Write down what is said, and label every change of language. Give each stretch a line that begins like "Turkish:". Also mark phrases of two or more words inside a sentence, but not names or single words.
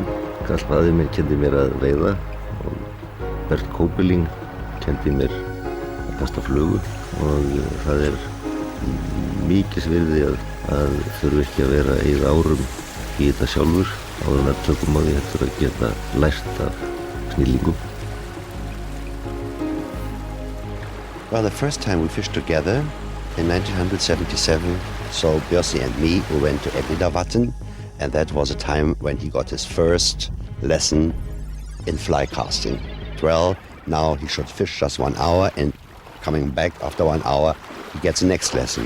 Icelandic: Karl faðir minn kenndi mér að veiða og Bert Koebeling kenndi mér að kasta flugu og það er mikils virði að þurfa ekki að vera að eyða árum í þetta sjálfur áður en að tökum á því heldur að geta lært af snillingum.
English: Well, the first time we fished together in 1977, so Björsi and me, we went to Egnidarvatn, and that was a time when he got his first lesson in fly casting. Well, now he should fish just 1 hour, and coming back after 1 hour, he gets the next lesson.